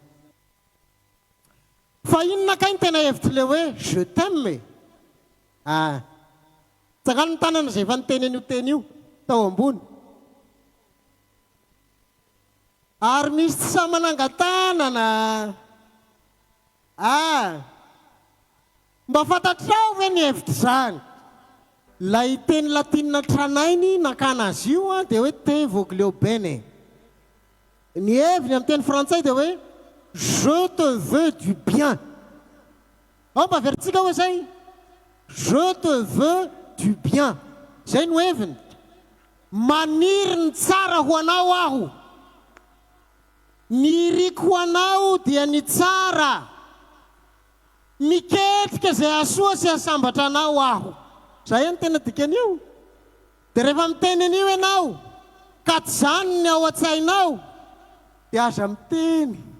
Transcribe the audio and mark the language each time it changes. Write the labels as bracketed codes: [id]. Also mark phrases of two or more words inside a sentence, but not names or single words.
[mg] fa inona kay ny tena hevitra le hoe [fr] je t'aime [mg] tsangano ny tanana izay efa niteny an'io teny io tao ambony ary misy tsy sa manangan-tanana mba fantatrao ve ny hevitra zany lay teny latinina tranainy nakana azy io dia hoe [it] te voglio bene [mg] ny heviny amin'ny teny frantsay dia hoe [fr] je te veux du bien [mg] ao mba veritsika hoe zay [fr] je te veux du bien [mg] zay no heviny maniry ny tsara ho anao aho ny iriko ho anao dia ny tsara miketrika zay asoa sy asambatra anao aho zay ny tena dikan'io dia rehefa miteny an'io ianao ka tsy zany ny ao an-tsainao dia aza miteny